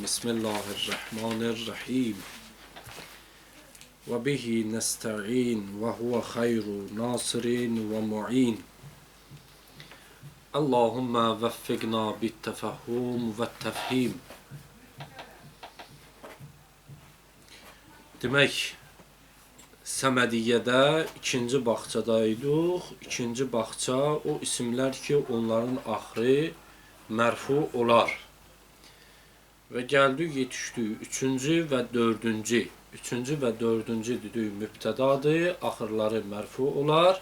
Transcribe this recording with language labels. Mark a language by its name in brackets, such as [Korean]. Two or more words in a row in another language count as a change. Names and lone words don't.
[Arabic] بسم الله الرحمن الرحيم. وبه نستعين وهو خير ناصر ومعين. اللهم وفقنا بالتفهم والتفهيم. [Azerbaijani] Demek Səmədiyyədə ikinci bağçadaydıq. İkinci bağça o isimlər ki, onların axırı mərfu olar. Və gəldik, yetişdik üçüncü və dördüncü. Üçüncü və dördüncü dedik mübtədadır, axırları mərfu olar.